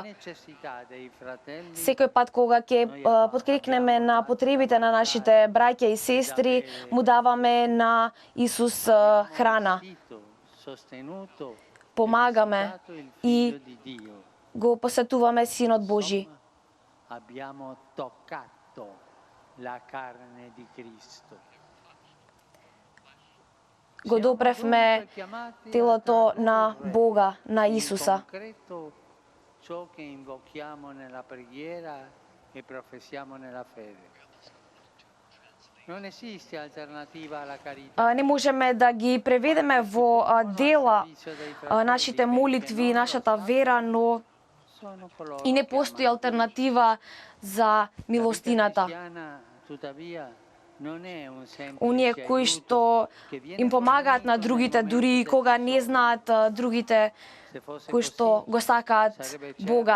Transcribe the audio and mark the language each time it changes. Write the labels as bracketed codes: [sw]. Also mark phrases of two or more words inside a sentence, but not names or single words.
[mk] Секој пат кога ќе подкрекнеме на потребите на нашите браќа и сестри, му даваме на Исус храна. Помагаме и го посетуваме Синот Божи. [it] Abbiamo toccato la carne di Cristo. [mk] Го допревме телото на Бога, на Исуса. [it] Ciò che invochiamo nella preghiera e professiamo nella fede. Non esiste alternativa alla carità. [mk] Не можеме да ги преведеме во дела нашите молитви, нашата вера, но и не постои алтернатива за милостината. Оние кои што им помагаат на другите, дури и кога не знаат другите, кои што го сакаат Бога.